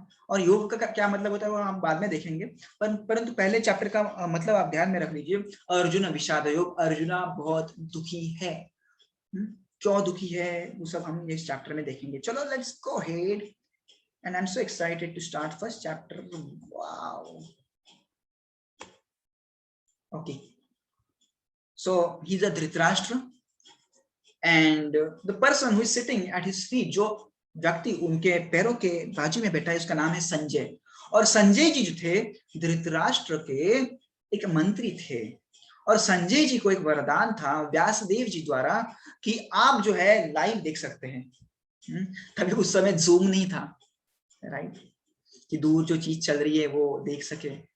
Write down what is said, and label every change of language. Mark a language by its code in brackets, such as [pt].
[hi] और योग का क्या मतलब होता है वो हम बाद में देखेंगे, परंतु पहले चैप्टर का मतलब आप ध्यान में रख लीजिए। अर्जुन विषाद योग, अर्जुना बहुत दुखी है। क्यों दुखी है वो सब हम इस चैप्टर में देखेंगे। [en] चलो let's go ahead, and I am so excited to start first chapter. Wow, Okay, so he's a Dhritarashtra, and the person who is sitting at his feet, [hi] जो व्यक्ति उनके पैरों के बाजू में बैठा है, उसका नाम है संजय। और संजय जी जो थे धृतराष्ट्र के एक मंत्री थे, और संजय जी को एक वरदान था व्यासदेव जी द्वारा कि आप जो है लाइव देख सकते हैं। तभी उस समय जूम नहीं था, राइट, कि दूर जो चीज चल रही है वो देख सके।